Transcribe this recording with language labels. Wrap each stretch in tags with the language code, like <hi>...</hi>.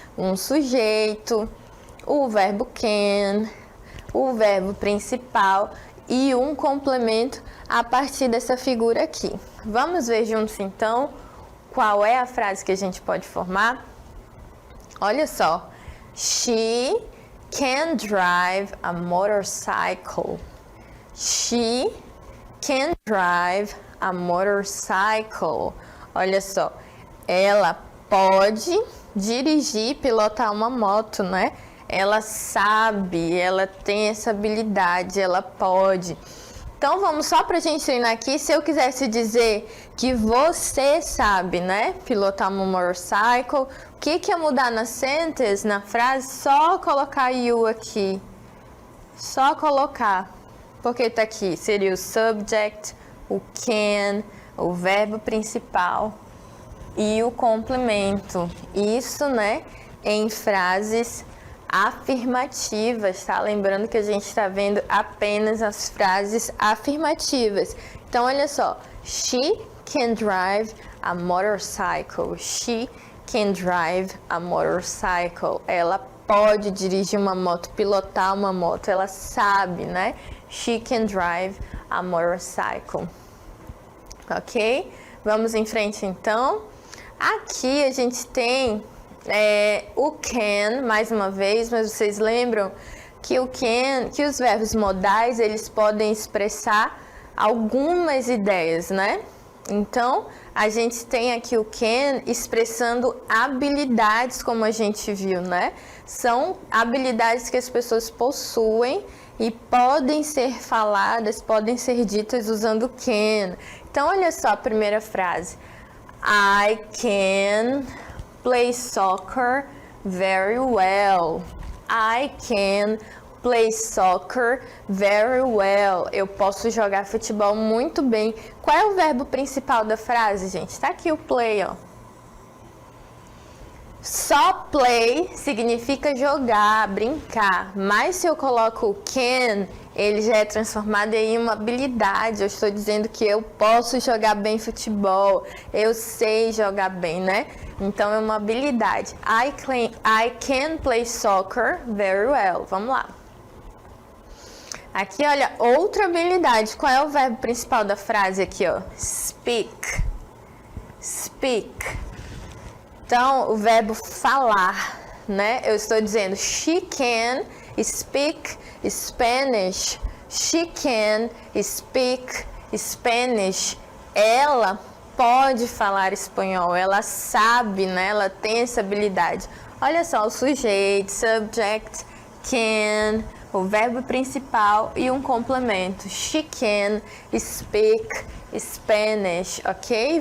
<pt>Um sujeito, o verbo can, o verbo principal e um complemento a partir dessa figura aqui. Vamos ver juntos, então, qual é a frase que a gente pode formar? Olha só.</pt> <en>She can drive a motorcycle. She can drive a motorcycle.</en> <pt>Olha só, ela pode dirigir, pilotar uma moto, né? Ela sabe, ela tem essa habilidade, ela pode. Então vamos só pra gente treinar aqui. Se eu quisesse dizer que você sabe, né? Pilotar uma motorcycle, o que ia mudar na sentence, na frase? Só colocar you aqui. Só colocar. Porque tá aqui, seria o subject, o can, o verbo principal e o complemento. Isso, né, em frases afirmativas, tá? Lembrando que a gente está vendo apenas as frases afirmativas. Então, olha só.</pt> <en>She can drive a motorcycle. She can drive a motorcycle.</en> <pt>Ela pode dirigir uma moto, pilotar uma moto. Ela sabe, né?</pt> <en>She can drive a motorcycle.</en> <pt>Ok? Vamos em frente, então. Aqui a gente tem o can, mais uma vez, mas vocês lembram que o can, que os verbos modais, eles podem expressar algumas ideias, né? Então, a gente tem aqui o can expressando habilidades, como a gente viu, né? São habilidades que as pessoas possuem e podem ser faladas, podem ser ditas usando can. Então, olha só a primeira frase.</pt> <en>I can play soccer very well. I can play soccer very well.</en> <pt>Eu posso jogar futebol muito bem. Qual é o verbo principal da frase, gente? Tá aqui o play, ó. Só play significa jogar, brincar. Mas se eu coloco o can, ele já é transformado em uma habilidade. Eu estou dizendo que eu posso jogar bem futebol. Eu sei jogar bem, né? Então é uma habilidade.</pt> <en>I can play soccer very well.</en> <pt>Vamos lá. Aqui, olha, outra habilidade. Qual é o verbo principal da frase aqui, ó? Speak. Speak. Então, o verbo falar, né? Eu estou dizendo,</pt> <en>she can speak Spanish. She can speak Spanish.</en> <pt>Ela pode falar espanhol. Ela sabe, né? Ela tem essa habilidade. Olha só, o sujeito, subject, can, o verbo principal e um complemento.</pt> <en>She can speak Spanish, ok?</en>